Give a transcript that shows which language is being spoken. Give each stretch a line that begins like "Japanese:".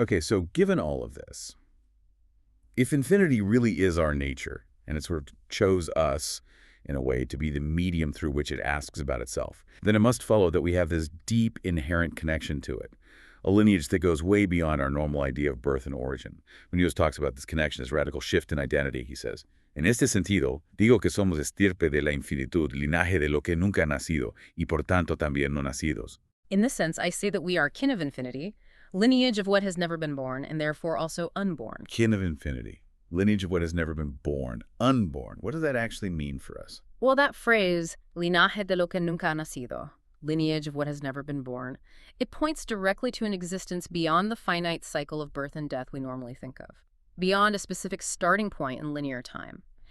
English: Okay, so given all of this, if infinity really is our nature, and it sort of chose us, in a way, to be the medium through which it asks about itself, then it must follow that we have this deep inherent connection to it, a lineage that goes way beyond our normal idea of birth and origin. Muñoz talks about this connection, this radical shift in identity, he says,
Spanish: En este sentido, digo que somos estirpe de la infinitud, linaje de lo que nunca ha nacido, y por tanto también no nacidos.
English: In this sense, I say that we are kin of infinity, lineage of what has never been born, and therefore also unborn. Kin of infinity, lineage of what has never been born, unborn. What does that actually mean for us? Well, that phrase,
Spanish: linaje de lo que nunca ha nacido,
English: lineage of what has never been born. It points directly to an existence beyond the finite cycle of birth and death we normally think of, beyond a specific starting point in linear time.